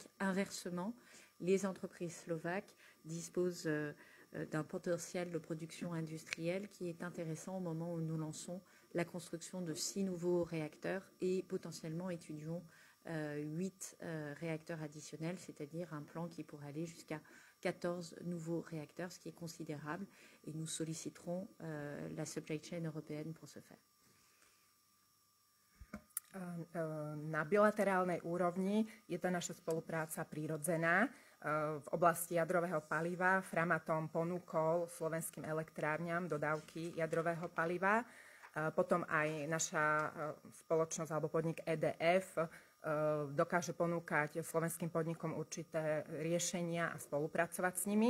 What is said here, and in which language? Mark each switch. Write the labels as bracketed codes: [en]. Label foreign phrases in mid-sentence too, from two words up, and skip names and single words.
[fr] Inversement, les entreprises slovaques disposent d'un potentiel de production industrielle qui est intéressant au moment où nous lançons la construction de 6 nouveaux réacteurs et potentiellement étudions 8 réacteurs additionnels, c'est-à-dire un plan qui pourrait aller jusqu'à 14 nouveaux réacteurs, ce qui est considérable, et nous solliciterons la [en] supply chain [fr] européenne pour ce faire. [sk] Na bilaterálnej úrovni je tá naša spolupráca prirodzená. V oblasti jadrového paliva Framatome ponúkol slovenským elektrárňam dodávky jadrového paliva. Potom aj naša spoločnosť alebo podnik EDF dokáže ponúkať slovenským podnikom určité riešenia a spolupracovať s nimi.